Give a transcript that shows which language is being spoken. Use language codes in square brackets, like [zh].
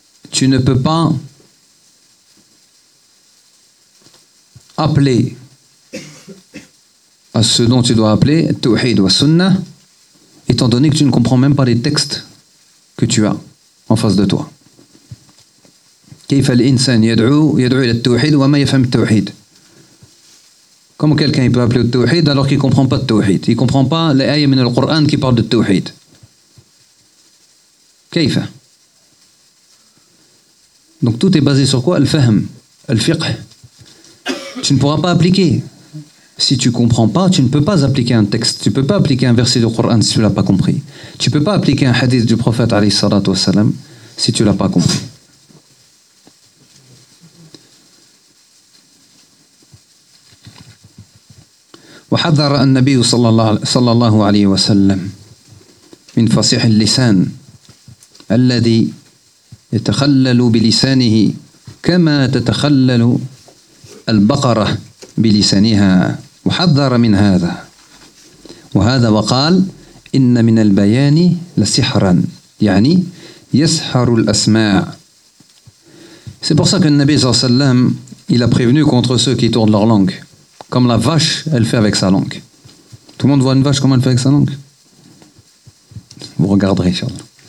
[fr] Tu ne peux pas appeler à ce dont tu dois appeler tawhid wa sunnah, étant donné que tu ne comprends même pas les textes que tu as en face de toi. [ar] كيف الإنسان يدعو إلى التوحيد وما يفهم التوحيد. [fr] Comment quelqu'un peut appeler le tawhid alors qu'il ne comprend pas le tawhid? Il ne comprend pas les ayats du Coran qui parlent de tawhid. [ar] Kayfa? [fr] Donc tout est basé sur quoi? Le fahm, le fiqh. Tu ne pourras pas appliquer. Si tu ne comprends pas, tu ne peux pas appliquer un texte. Tu ne peux pas appliquer un verset du Coran si tu ne l'as pas compris. Tu ne peux pas appliquer un hadith du prophète [ar] alayhi salatu wassalam [fr] si tu ne l'as pas compris. [ar] وحذر النبي صلى الله عليه وسلم من فصيح اللسان الذي يتخلل بلسانه كما تتخلل البقرة بلسانها وحذر من هذا وهذا وقال إن من البيان لسحرا يعني يسحر الأسماع. [fr] C'est pour ça que le Nabi [ar] صلى الله عليه وسلم [fr] il a prévenu contre ceux qui tournent leur langue. Comme la vache, elle fait avec sa langue. Tout le monde voit une vache, comment elle fait avec sa langue? Vous regarderez, Inch'Allah.